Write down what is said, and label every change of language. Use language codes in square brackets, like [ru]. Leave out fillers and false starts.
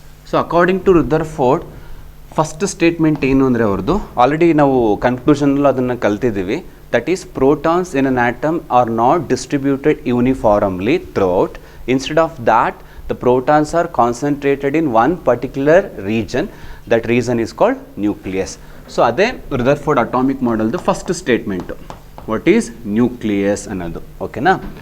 [en] so according to Rutherford first statement [kn] ಏನು ಅಂದರೆ ಅವ್ರದ್ದು ಆಲ್ರೆಡಿ ನಾವು ಕನ್ಕ್ಲೂಷನಲ್ಲೂ ಅದನ್ನು ಕಲ್ತಿದ್ದೀವಿ. [en] That is protons in an atom are not distributed uniformly throughout. [kn] Instead of that [en] the protons are concentrated in one particular region. That region is called nucleus. [kn] So ಅದೇ Rutherford atomic ಮಾಡೆಲ್ದು first statement. [en] what is nucleus [kn] ಅನ್ನೋದು. ಓಕೆನಾ.